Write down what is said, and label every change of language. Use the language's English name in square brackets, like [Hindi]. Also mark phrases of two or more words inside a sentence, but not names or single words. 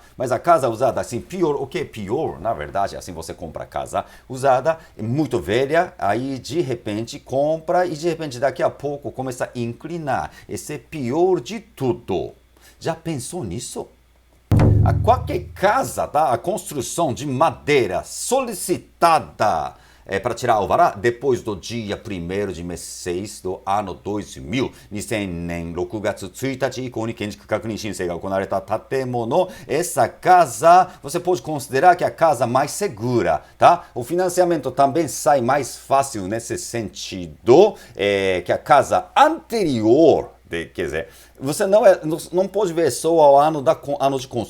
[Portuguese] Mas a casa usada assim, pior, o que é pior, na verdade, assim você compra a casa usada, muito velha, aí de repente compra e de repente daqui a pouco começa a inclinar. Esse é pior de tudo. Já pensou nisso? A qualquer casa, tá? A construção de madeira solicitada para tirar alvará depois do dia 1º de mês 6 do ano 2000. [Japanese] 2000 年6月1日以降に建築確認申請が行われた建物. [Portuguese] Essa casa, você pode considerar que é a casa mais segura, tá? O financiamento também sai mais fácil nesse sentido, que a casa anterior. Quer dizer, você não pode ver só o ano de construção.